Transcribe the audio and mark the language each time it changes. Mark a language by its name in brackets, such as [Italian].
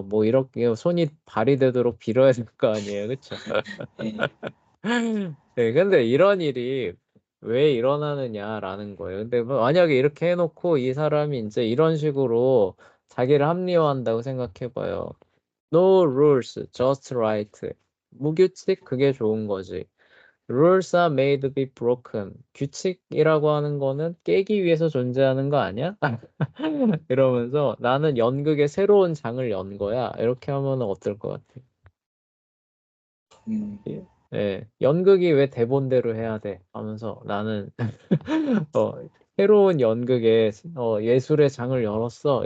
[Korean] 뭐 이렇게 손이 발이 되도록 빌어야 될 거 아니에요. 그쵸? 예. 네, 근데 이런 일이 왜 일어나느냐라는 거예요. 근데 뭐 만약에 이렇게 해놓고 이 사람이 이제 이런 식으로 자기를 합리화한다고 생각해봐요. [English] No rules, just right. [Korean] 무규칙, 그게 좋은 거지. [English] Rules are made to be broken. [Korean] 규칙이라고 하는 거는 깨기 위해서 존재하는 거 아니야? 이러면서 나는 연극의 새로운 장을 연 거야. 이렇게 하면 어떨 것 같아? 음, 연극이 왜 대본대로 해야 돼? 하면서 나는 어, 새로운 연극의 예술의 장을 열었어.